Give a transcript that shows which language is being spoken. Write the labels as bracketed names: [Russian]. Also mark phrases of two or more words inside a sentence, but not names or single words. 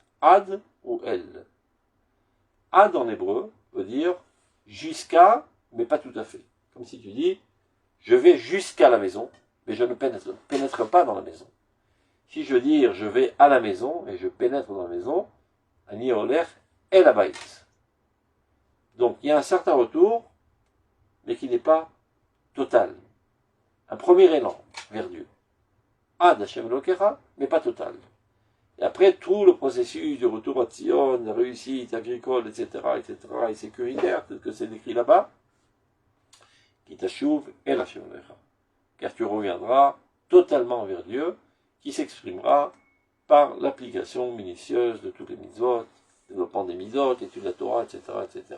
[French] Ad ou el? Ad en hébreu veut dire jusqu'à, mais pas tout à fait. Comme si tu dis je vais jusqu'à la maison, mais je ne pénètre pas dans la maison. Si je veux dire je vais à la maison et je pénètre dans la maison, [Hebrew] אני עולה אל הבית. [French] Donc il y a un certain retour, mais qui n'est pas total. Un premier élan vers Dieu. [Hebrew] עד השם אלוקיך, [French] mais pas total. Et après tout le processus de retour à Tzion, la réussite agricole, etc., et sécuritaire, tel que c'est décrit là-bas, [Hebrew] כי תשוב אל השם אלוקיך, [French] car tu reviendras totalement vers Dieu, qui s'exprimera par l'application minutieuse de toutes les mitzvot, développement des mitzvot, étude de la Torah, etc., etc.